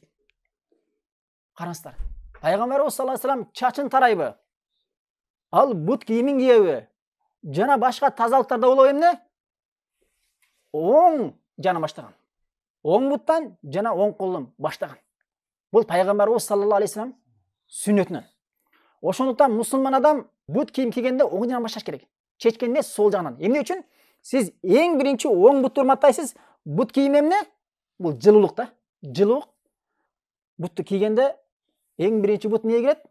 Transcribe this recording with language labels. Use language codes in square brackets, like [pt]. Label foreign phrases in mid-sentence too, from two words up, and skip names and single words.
[ky] Караңыздар. Пайгамбарыбыз [ar] صلى الله عليه وسلم [ky] чачын тарайбы? Ал бут кийимин кийеби? Жана башка тазалыктарда болобу эмне? Оң жагынан баштаган. Оң буттан жана оң колдон баштаган. Бул пайгамбарыбыз [ar] صلى الله عليه وسلم [ky] сүннөтүнөн. Ошондуктан мусулман адам бут кийим кийгенде оң жагынан башташ керек. Чечкенде сол жагынан. Эмне үчүн? Сиз эң биринчи оң бутты урматтайсыз. Бут кийим эмне? Бул жылуулук да. Жылуулук. Бутту кийгенде эң биринчи бут эмнеге кирет?